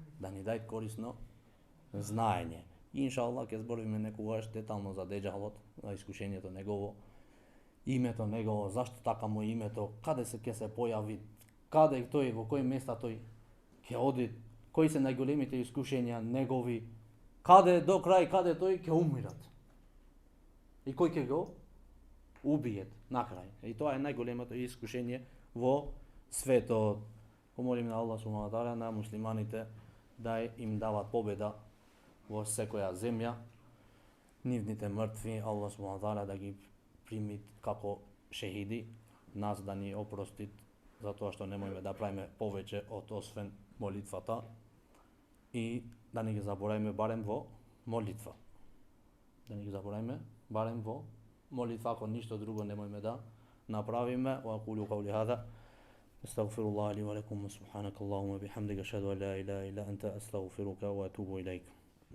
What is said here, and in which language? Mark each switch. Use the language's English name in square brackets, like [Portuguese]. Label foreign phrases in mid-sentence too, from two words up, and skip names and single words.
[Macedonian] да ни дај корисно знаење. И иншаллах ќе збориме некогаш детално за деџалот, за искушението негово, името негово, зашто така му името, каде ќе се појави, каде тој, во кои места тој ќе оди, кои се најголемите искушенија негови, каде до крај, каде тој ќе умират. И кој ќе го убиет на крај. И тоа е најголемото искушение во светот. Помолим на [Arabic] الله سبحانه وتعالى [Macedonian] на муслиманите да им дава победа во секоја земја, нивните мртви, [Arabic] الله سبحانه وتعالى [Macedonian] да ги прими како шехиди, нас да ни опростит затоа што немојме да правиме повеќе од освен молитвата и да не ги заборавиме барем во молитва. Да не ги заборавиме барем во молитва, ако ништо друго немојме да направиме. [Arabic] وأقول قولي هذا أستغفر الله لي ولكم سبحانك اللهم وبحمدك أشهد أن لا إله إلا أنت أستغفرك وأتوب إليك.